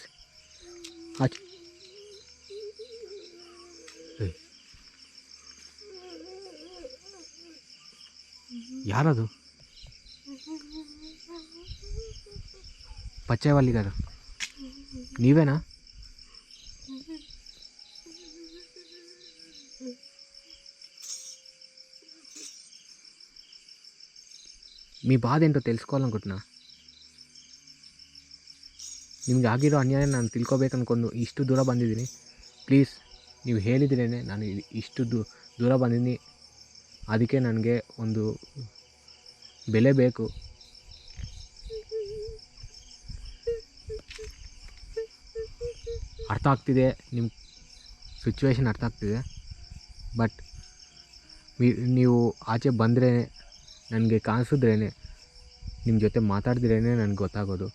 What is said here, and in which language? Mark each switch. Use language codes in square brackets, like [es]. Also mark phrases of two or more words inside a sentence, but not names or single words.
[kn] ಆಚೆ ಯಾರದು? ಪಚ್ಚೆವಲ್ಲಿಗಾರು ನೀವೇನಾ? [te] మీ బాధ ఏంటో తెలుసుకోవాలనుకుంటున్నా. [kn] ನಿಮ್ಗೆ ಆಗಿರೋ ಅನ್ಯಾಯ ನಾನು ತಿಳ್ಕೊಬೇಕನ್ಕೊಂಡು ಇಷ್ಟು ದೂರ ಬಂದಿದ್ದೀನಿ. ಪ್ಲೀಸ್ ನೀವು ಹೇಳಿದ್ರೇ ನಾನು ಇಷ್ಟು ದೂರ ಬಂದಿದ್ದೀನಿ. ಅದಕ್ಕೆ ನನಗೆ ಒಂದು ಬೆಲೆ ಬೇಕು. ಅರ್ಥ ಆಗ್ತಿದೆ, ನಿಮ್ಮ ಸಿಚುವೇಶನ್ ಅರ್ಥ ಆಗ್ತಿದೆ, ಬಟ್ ನೀವು ಆಚೆ ಬಂದರೆ, ನನಗೆ ಕಾಣಿಸಿದ್ರೇ, ನಿಮ್ಮ ಜೊತೆ ಮಾತಾಡಿದ್ರೇ ನನಗೆ ಗೊತ್ತಾಗೋದು.